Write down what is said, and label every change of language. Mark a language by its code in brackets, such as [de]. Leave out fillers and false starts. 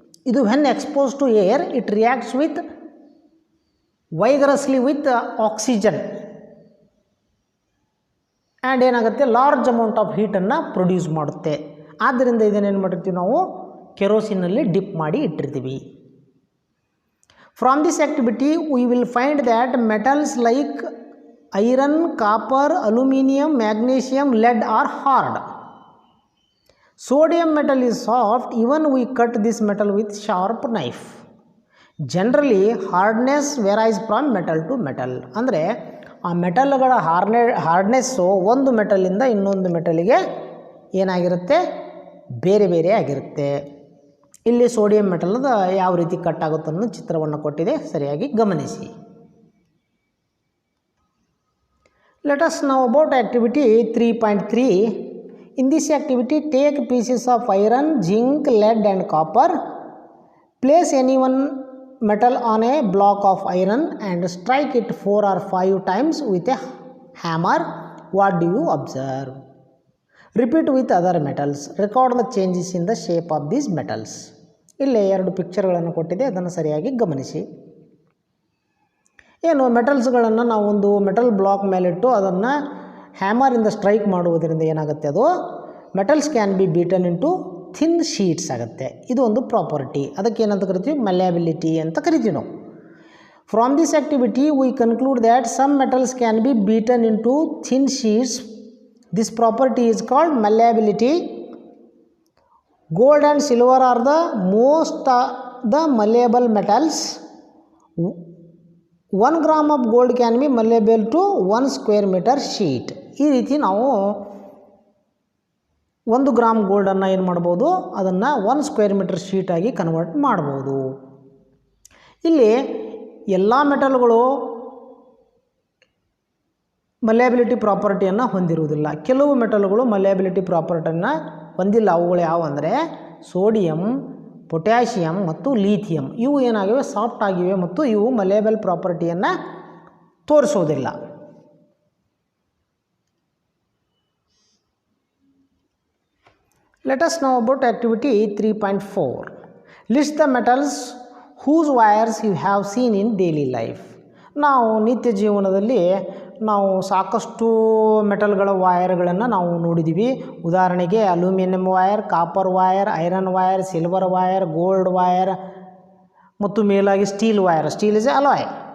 [en] ಇದು when expose to air it reacts with vigorously with oxygen and [kn] ಏನಾಗುತ್ತೆ, large amount of ಹೀಟನ್ನು produce ಮಾಡುತ್ತೆ. ಆದ್ದರಿಂದ ಇದನ್ನೇನು ಮಾಡಿರ್ತೀವಿ, ನಾವು ಕೆರೋಸಿನಲ್ಲಿ ಡಿಪ್ ಮಾಡಿ ಇಟ್ಟಿರ್ತೀವಿ. [en] From this activity we will find that metals like iron, copper, aluminium, magnesium, lead are hard. Sodium metal is soft even we cut this metal with sharp knife. Generally hardness varies from metal to metal. [kn] ಅಂದರೆ ಆ ಮೆಟಲ್ಗಳ ಹಾರ್ಡ್ನೆಸ್ಸು ಒಂದು ಮೆಟಲಿಂದ ಇನ್ನೊಂದು ಮೆಟಲಿಗೆ ಏನಾಗಿರುತ್ತೆ, ಬೇರೆ ಬೇರೆ ಆಗಿರುತ್ತೆ. ಇಲ್ಲಿ sodium ಮೆಟಲ್ದ ಯಾವ ರೀತಿ ಕಟ್ ಆಗುತ್ತೆ ಅನ್ನೋ ಚಿತ್ರವನ್ನು ಕೊಟ್ಟಿದೆ, ಸರಿಯಾಗಿ ಗಮನಿಸಿ. [en] Let us know about activity 3.3. In this activity, take pieces of iron, zinc, lead and copper. Place any one metal on a block of iron and strike it 4 or 5 times with a hammer. What do you observe? Repeat with other metals. Record the changes in the shape of these metals. [kn] ಇಲ್ಲಿ ಎರಡು ಪಿಕ್ಚರ್ಗಳನ್ನು ಕೊಟ್ಟಿದೆ, ಅದನ್ನು ಸರಿಯಾಗಿ ಗಮನಿಸಿ. ಏನು ಮೆಟಲ್ಸ್ಗಳನ್ನು ನಾವೊಂದು metal block ಮೇಲಿಟ್ಟು ಅದನ್ನು ಹ್ಯಾಮರಿಂದ strike ಮಾಡುವುದರಿಂದ ಏನಾಗುತ್ತೆ, ಅದು [en] metals can be beaten into thin sheets [kn] ಆಗುತ್ತೆ. ಇದು ಒಂದು ಪ್ರಾಪರ್ಟಿ. ಅದಕ್ಕೆ ಏನಂತ ಕರಿತೀವಿ, ಮಲ್ಯಾಬಿಲಿಟಿ ಅಂತ ಕರಿತೀವಿ ನಾವು. [en] From this activity we conclude that some metals can be beaten into thin sheets. This property is called malleability. Gold and silver are the most the malleable metals. 1 gram of gold can be malleable to 1 square meter sheet. [kn] ಈ ರೀತಿ ನಾವು 1 gram ಗೋಲ್ಡನ್ನು ಏನು ಮಾಡ್ಬೋದು, ಅದನ್ನು 1 square metre ಶೀಟಾಗಿ convert ಮಾಡ್ಬೋದು. ಇಲ್ಲಿ ಎಲ್ಲ ಮೆಟಲ್ಗಳು ಮಲ್ಯಾಬಿಲಿಟಿ ಪ್ರಾಪರ್ಟಿಯನ್ನು ಹೊಂದಿರುವುದಿಲ್ಲ. ಕೆಲವು ಮೆಟಲ್ಗಳು ಮಲ್ಯಾಬಿಲಿಟಿ ಪ್ರಾಪರ್ಟಿಯನ್ನು ಹೊಂದಿಲ್ಲ. ಅವುಗಳು ಯಾವ ಅಂದರೆ ಸೋಡಿಯಂ, ಪೊಟ್ಯಾಷಿಯಮ್ ಮತ್ತು ಲೀಥಿಯಂ. ಇವು ಏನಾಗಿವೆ, ಸಾಫ್ಟ್ ಆಗಿವೆ ಮತ್ತು ಇವು ಮಲ್ಯಾಬಲ್ ಪ್ರಾಪರ್ಟಿಯನ್ನು ತೋರಿಸುವುದಿಲ್ಲ. [en] Let us know about activity 3.4. List the metals whose wires you have seen in daily life. [kn] ನಾವು ನಿತ್ಯ ಜೀವನದಲ್ಲಿ ನಾವು ಸಾಕಷ್ಟು ಮೆಟಲ್ಗಳ ವೈರ್ಗಳನ್ನು ನಾವು ನೋಡಿದ್ದೀವಿ. ಉದಾಹರಣೆಗೆ aluminium wire, copper wire, iron wire, silver wire, gold wire ಮತ್ತು ಮೇಲಾಗಿ steel wire. [en] Steel is a alloy.